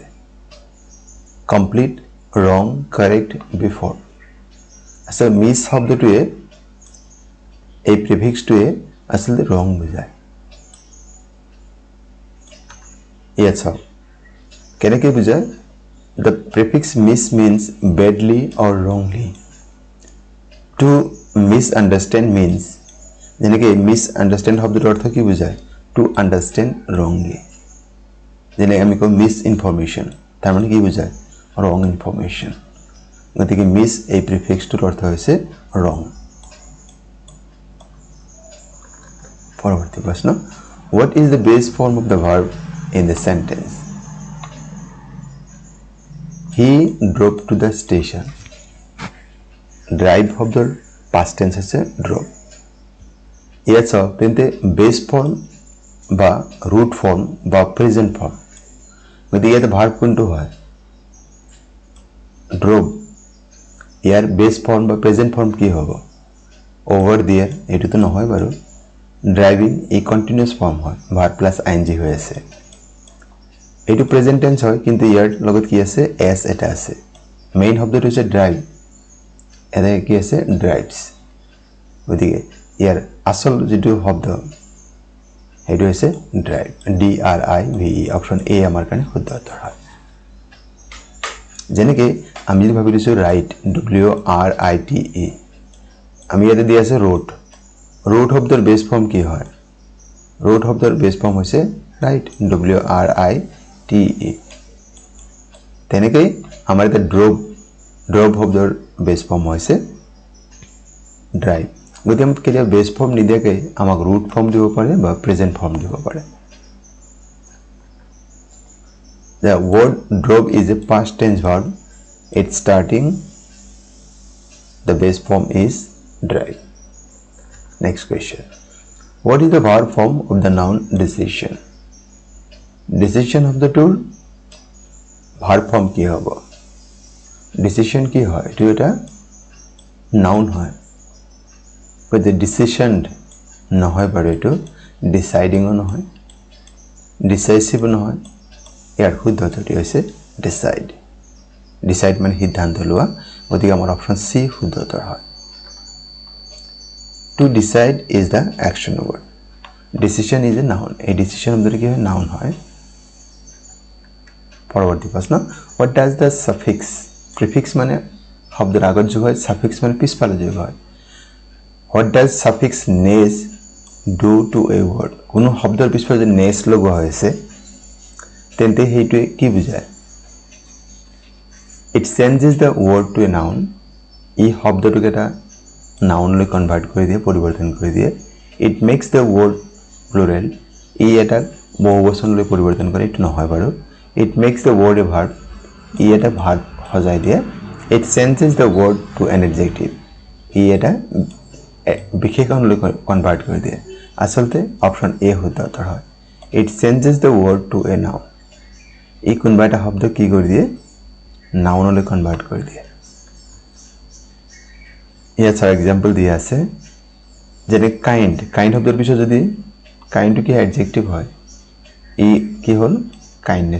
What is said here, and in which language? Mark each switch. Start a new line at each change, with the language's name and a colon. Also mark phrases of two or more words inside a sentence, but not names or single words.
English: complete, wrong, correct, before.
Assamese: আচলতে মিছ শব্দটোৱে, এই প্ৰিফিক্সটোৱে আচলতে ৰং বুজায়। ইয়াত চাওক কেনেকৈ বুজায়?
English: The prefix miss means badly or wrongly. To misunderstand means যেনেকৈ misunderstand
Assamese: শব্দটোৰ অৰ্থ কি বুজায়
English: to understand wrongly.
Assamese: যেনে আমি কওঁ misinformation তাৰ মানে কি বুজায়
English: wrong information.
Assamese: গতিকে মিছ এই প্ৰিফিক্সটোৰ অৰ্থ হৈছে wrong. পৰৱৰ্তী প্ৰশ্ন
English: What is the base form of the verb in the sentence? He drove to the station. Drive শব্দৰ past tense হৈছে drove.
Assamese: ইয়াত চাওক তেন্তে
English: base form
Assamese: বা
English: root form
Assamese: বা
English: present form.
Assamese: গতিকে ইয়াতে verb কোনটো হয় drove. ইয়াৰ
English: base form
Assamese: বা
English: present form
Assamese: কি হ'ব
English: over there
Assamese: এইটোতো নহয় বাৰু driving এই
English: continuous form
Assamese: হয়
English: verb plus ing
Assamese: হৈ আছে এইটো
English: present tense
Assamese: হয় কিন্তু ইয়াৰ লগত কি আছে s এটা আছে মেইন শব্দটো হৈছে drive এটা কি আছে drives গতিকে ইয়াৰ আসল যেটো শব্দ এইটো হৈছে
English: drive d r i v e
Assamese: অপচন এ আমাৰ কাৰণে শুদ্ধ উত্তৰ হয় যেনেকৈ আমি যদি ভাবি লৈছো
English: write w r i t e
Assamese: আমি ইয়াতে দি আছে ৰোড ৰোড শব্দৰ
English: base form
Assamese: কি হয় ৰোড শব্দৰ
English: base form
Assamese: হৈছে
English: write w r i t e
Assamese: তেনেকৈ আমাৰ এটা ড্ৰপ শব্দৰ
English: base form
Assamese: হৈছে ড্ৰাইভ গতিকে আমি কেতিয়া
English: base form
Assamese: নিদিয়াকৈ আমাক
English: root form
Assamese: দিব পাৰে বা
English: present form
Assamese: দিব পাৰে
English: The word drove is a past tense verb. Its starting the base form is drive. Next question. What is the verb form of the noun decision? Decision of the tool verb form
Assamese: কি হ'ব decision কি হয় এটো এটা noun হয়
English: but the decision
Assamese: নহয় বাৰু এটো deciding নহয় decisive নহয় ইয়াৰ শুদ্ধ উত্তৰটি হৈছে
English: decide decide
Assamese: মানে সিদ্ধান্ত লোৱা গতিকে আমাৰ অপচন সি শুদ্ধ উত্তৰ হয়
English: to decide is the action word decision is a noun a decision
Assamese: শব্দটি কি হয়
English: noun
Assamese: হয় পৰৱৰ্তী প্ৰশ্ন
English: what does the suffix prefix
Assamese: মানে শব্দৰ আগত যোগ হয়
English: suffix
Assamese: মানে পিছফালে যোগ হয়
English: what does suffix nes do to a word
Assamese: কোনো শব্দৰ পিছফালে যে
English: nes
Assamese: লগোৱা হৈছে তেন্তে হেইটো কি বুজায়
English: it changes the word to a noun
Assamese: এই শব্দটোকে এটা noun লৈ কনভার্ট কৰি দিয়ে পৰিৱৰ্তন কৰি দিয়ে
English: it makes the word plural
Assamese: এই এটা বহুবচন লৈ পৰিৱৰ্তন কৰে এটো নহয় বাৰু
English: it makes the word a verb
Assamese: এই এটা verb সজাই দিয়ে
English: it changes the word to an adjective
Assamese: এই এটা বিশেষণ লৈ কনভার্ট কৰি দিয়ে আসলতে অপচন এ শুদ্ধ উত্তৰ হয়
English: it changes the word to a noun
Assamese: এই কোনবা এটা শব্দ কি কৰি দিয়ে noun লৈ কনভার্ট কৰি দিয়ে ইয়াত
English: for example
Assamese: দিয়া আছে যেনে কাইন্ড শব্দৰ পিছত যদি কাইন্ডটো কি এডজেক্টিভ হয় ই কি হল কাইন্ডনেস